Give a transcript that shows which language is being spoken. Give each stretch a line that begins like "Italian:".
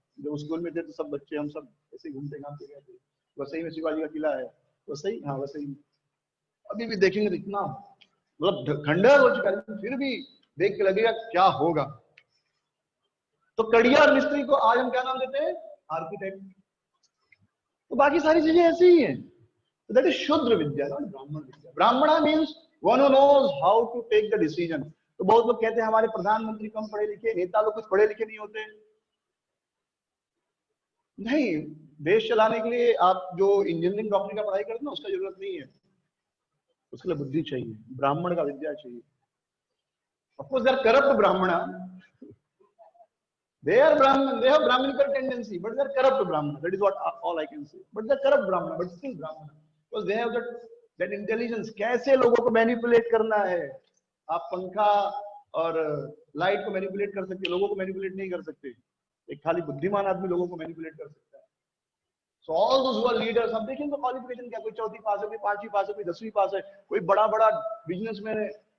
Hindi: जब स्कूल में थे तो सब बच्चे, हम सब ऐसे घूमते घामते गए थे। वसई में शिवाजी का किला है, वसई, हाँ वसई में। अभी भी देखेंगे तो इतना मतलब खंडहर हो चुका है, फिर भी देख के लगेगा क्या होगा। तो कड़िया और मिस्त्री को आज हम क्या नाम देते हैं? आर्किटेक्ट। तो बाकी सारी चीजें ऐसी ही हैं।
English: So that is Shudra Vidya, not Brahman Vidya. Brahmana means one who knows how to take the decision.
Hindi: तो बहुत लोग कहते हैं हमारे प्रधानमंत्री कम पढ़े लिखे, नेता लोग कुछ पढ़े लिखे नहीं होते। नहीं, देश चलाने के लिए आप जो इंजीनियरिंग डॉक्टरी का पढ़ाई करते ना, उसका जरूरत नहीं है। उसके लिए बुद्धि चाहिए, ब्राह्मण का विद्या चाहिए।
English: Of course they are corrupt Brahmana, they are Brahmin, they have Brahminical tendency, but they are corrupt Brahmana. That is what all I can say. But they are corrupt Brahmana, but still Brahmana, because they have that intelligence.
Hindi: कैसे लोगों को manipulate करना है? आप पंखा और light को manipulate कर सकते, लोगों को मैनिपुलेट नहीं कर सकते। एक खाली बुद्धिमान आदमी लोगों को मैनिपुलेट कर सकता है।
English: So all those who are leaders,
Hindi: हम देखें तो क्वालिफिकेशन क्या, कोई 4वीं पास है, कोई 5वीं पास है, कोई 10वीं पास है, कोई बड़ा बड़ा बिजनेसमैन है।